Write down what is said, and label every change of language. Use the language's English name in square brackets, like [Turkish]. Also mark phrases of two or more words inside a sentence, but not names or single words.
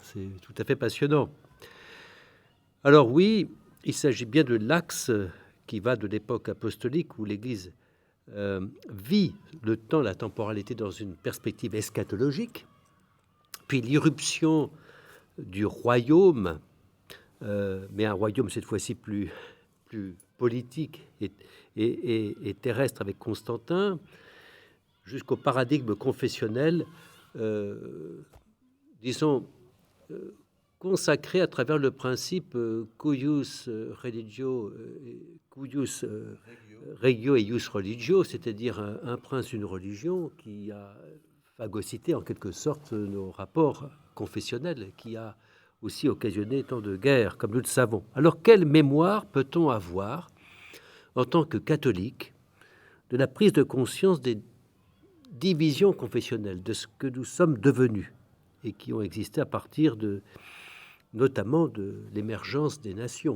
[French] C'est tout à fait passionnant. Alors oui, il s'agit bien de l'axe qui va de l'époque apostolique où l'Église vit le temps, la temporalité dans une perspective eschatologique, puis l'irruption du royaume, mais un royaume cette fois-ci plus politique et terrestre avec Constantin, jusqu'au paradigme confessionnel, disons, consacré à travers le principe [Latin] cuius religio, cuius regio et ius religio, [French] c'est-à-dire un prince, une religion, qui a phagocyté en quelque sorte nos rapports confessionnels, qui a aussi occasionné tant de guerres, comme nous le savons. Alors, quelle mémoire peut-on avoir en tant que catholique de la prise de conscience des divisions confessionnelles, de ce que nous sommes devenus et qui ont existé à partir notamment de l'émergence des nations?